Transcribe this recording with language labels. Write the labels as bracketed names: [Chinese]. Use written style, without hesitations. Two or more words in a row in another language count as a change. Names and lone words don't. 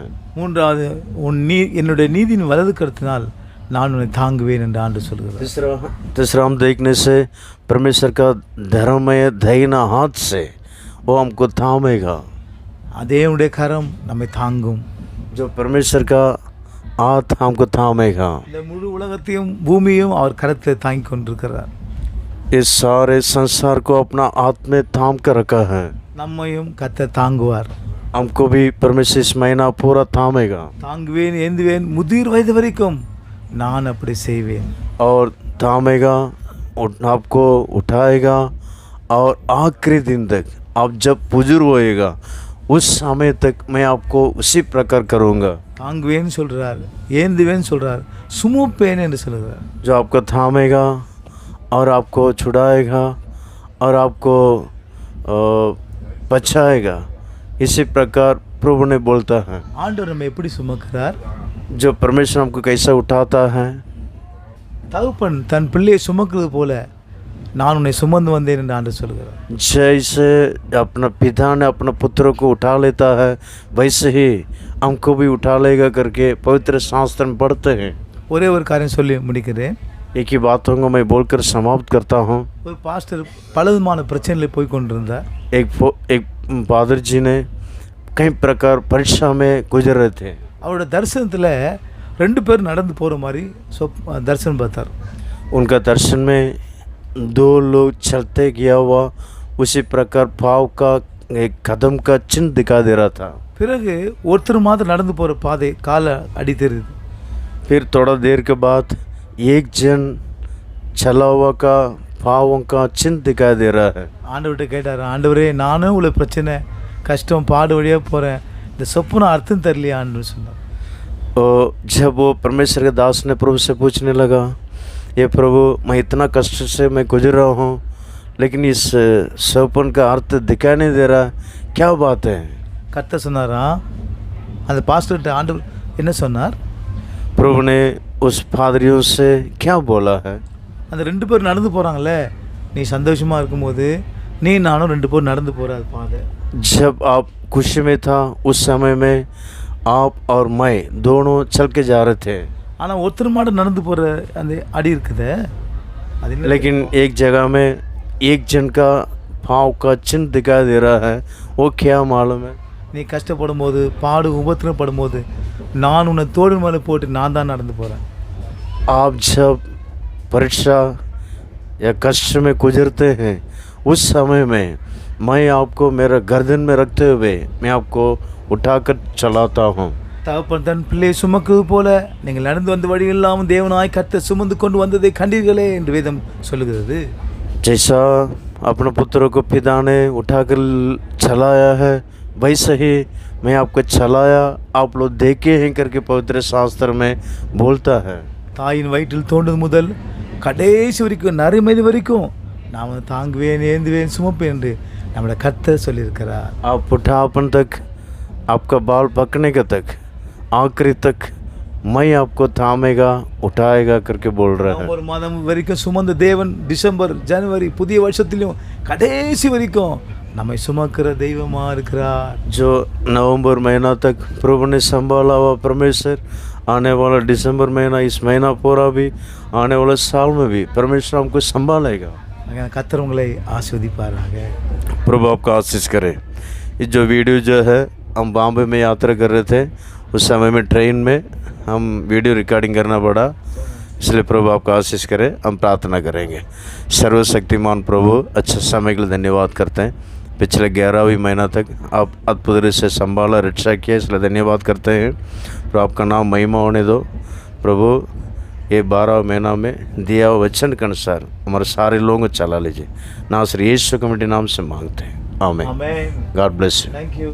[Tamil] மூன்றாவது என்னுடைய நீதியின் வலது கரத்தினால் நான் உன்னை தாங்குவேன் என்று ஆண்டு சொல்கிறார். [Hindi] तीसरा हम देखने से परमेश्वर का धर्ममय दाहिना हाथ से वो हमको थामेगा। [Tamil] அதே உடைய கரம் நம்மை தாங்கும். [Hindi] जो परमेश्वर का हाथ हमको थामेगा। [Tamil] இந்த முழு உலகத்தையும் பூமியையும் அவர் கரத்தில் தாங்கி கொண்டிருக்கிறார். [Hindi] इस सारे संसार को अपना हाथ में थाम कर रखा है। [Tamil] நம்மையும் கர்த்தர் தாங்குவார். [Hindi] हमको भी परमेश्वर इस महीना पूरा थामेगा। [Tamil] தாங்குவேன் ஏந்துவேன் முதிர் வயது வரைக்கும் நான் அப்படி செய்வேன். [Hindi] और थामेगा, आपको उठाएगा और आखिरी दिन तक आप जब बुजुर्ग होएगा उस समय तक मैं आपको उसी प्रकार करूँगा। [Tamil] தாங்குவேன்னு சொல்கிறார், ஏந்துவேன்னு சொல்கிறார், சுமப்பேன் என்று சொல்கிறார். [Hindi] जो आपको थामेगा और आपको छुड़ाएगा और आपको बचाएगा, इसी प्रकार प्रभु ने बोलता है। [Tamil] ஆண்டவர் நம்மை எப்படி சுமக்கிறார்? [Hindi] जो परमेश्वर हमको कैसा उठाता है। [Tamil] தகப்பன் தன் பிள்ளையை சுமக்கிறது போல நான் உன்னை சுமந்து வந்தேன் என்று ஆண்டவர் சொல்கிறார். [Hindi] जैसे अपना पिता ने अपना पुत्र को उठा लेता है वैसे ही हमको भी उठा लेगा करके पवित्र शास्त्र में पढ़ते हैं। [Tamil] ஒரே ஒரு காரியம் சொல்லி முடிக்கிறேன். [Hindi] एक ही बातों को मैं बोलकर समाप्त करता हूँ। [Tamil] ஒரு பாஸ்டர் பலவிதமான பிரச்சனையில் போய் கொண்டிருந்தார். [Hindi] एक पादर जी ने कई प्रकार परीक्षा में गुजर रहे थे। [Tamil] அவரோட தரிசனத்தில் ரெண்டு பேர் நடந்து போகிற மாதிரி தரிசனம் பார்த்தார். [Hindi] उनका दर्शन में दो लोग चलते गया हुआ उसी प्रकार पाँव का एक कदम का चिन्ह दिखा दे रहा था। [Tamil] பிறகு ஒருத்தர் மாத்திரம் நடந்து போகிற பாதை காலை அடி தெரியுது. [Hindi] फिर थोड़ा देर के बाद एक जन चला हुआ का पाँवों का चिन्ह दिखाई दे रहा है। [Tamil] ஆண்டவர்கிட்ட கேட்டார், ஆண்டவரே நானும் உள்ள பிரச்சனை கஷ்டம் பாடு வழியாக போகிறேன், இந்த சொப்புன அர்த்தம் தெரியலையான்னு சொன்னார். [Hindi] और जब वो परमेश्वर के दास ने प्रभु से पूछने लगा, ये प्रभु मैं इतना कष्ट से मैं गुजर रहा हूँ लेकिन इस सपन का अर्थ दिखाई नहीं दे रहा, क्या बात है? [Tamil] கர்த்தர் சொன்னாரா, அந்த பாஸ்டர்கிட்ட ஆண்டவர் என்ன சொன்னார்? [Hindi] प्रभु ने उस पादरियों से क्या बोला है? [Tamil] அந்த ரெண்டு பேர் நடந்து போகிறாங்களே, நீ சந்தோஷமாக இருக்கும்போது நீ நானும் ரெண்டு பேர் நடந்து போகிற பாதை. [Hindi] जब आप खुशी में था उस समय में आप और मैं दोनों चल के जा रहे थे। [Tamil] ஆனால் ஒருத்தர் மாட்டம் நடந்து போகிற அந்த அடி இருக்குதே அது என்ன? [Hindi] लेकिन एक जगह में एक जन का पाँव का चिन्ह दिखाई दे रहा है, वो क्या मालूम है? [Tamil] நீ கஷ்டப்படும் போது பாடு உபத்திரம் படும்போது நான் உன்னை தோடு மேலே போட்டு நான் தான் நடந்து போகிறேன். [Hindi] आप जब परीक्षा या कष्ट में गुजरते हैं उस समय में मैं आपको मेरा गर्दन में रखते हुए मैं आपको उठाकर चलाता हूँ। [Tamil] தகப்பன் தன் பிள்ளை சுமக்குவது போல நீங்கள் நடந்து வந்த வழியெல்லாம் தேவனாய் கர்த்தர் சுமந்து கொண்டு வந்ததை கண்டீர்களே என்று வேதம் சொல்லுகிறது. [Hindi] जैसा अपने पुत्रों को पिता ने उठाकर चलाया है वैसे ही मैं आपको चलाया, आप लोग देखे हैं करके पवित्र शास्त्र में बोलता है। [Tamil] தாயின் வயிற்றில் தோன்றது முதல் கடைசி வரைக்கும் நறுமதி வரைக்கும் நான் தாங்குவேன், ஏந்துவேன், சுமப்பேன் என்று நம்முடைய கர்த்தர் சொல்லியிருக்கிறார். [Hindi] आप उठापन तक, आपका बाल पकने का तक, आखिरी तक मैं आपको थामेगा, उठाएगा करके बोल रहा है। [Tamil] ஒரு மாதம் வரைக்கும் சுமந்த தேவன் டிசம்பர், ஜனவரி, புதிய வருஷத்திலும் கடைசி வரைக்கும் நம்மை சுமக்கிற தெய்வமா இருக்கிறார். [Hindi] जो नवंबर महीना तक प्रभु ने संभाला हुआ परमेश्वर, आने वाला दिसंबर महीना, इस महीना पूरा भी, आने वाले साल में भी परमेश्वर हमको संभालेगा। [Tamil] கர்த்தர் உங்களை ஆசீர்வதிப்பாராக. [Hindi] प्रभु आपका आशीष करे। ये जो वीडियो जो है हम बॉम्बे में यात्रा कर रहे थे, उस समय में ट्रेन में हम [English] video recording [Hindi] करना पड़ा, इसलिए प्रभु आपका आशीष करे। हम प्रार्थना करेंगे। सर्वशक्तिमान प्रभु, अच्छा समय के लिए धन्यवाद करते हैं। पिछले 11वीं महीना तक आप अद्भुत रूप से संभाला, रक्षा किया, इसलिए धन्यवाद करते हैं। प्रभु आपका नाम महिमा होने दो। प्रभु ये 12 महीना में दिया हुआ वचन के अनुसार हमारे सारे लोगों को चला लीजिए। नासरी यीशु के नाम से मांगते हैं, आमीन। [Tamil] ஆமென். [English] God bless you. Thank you.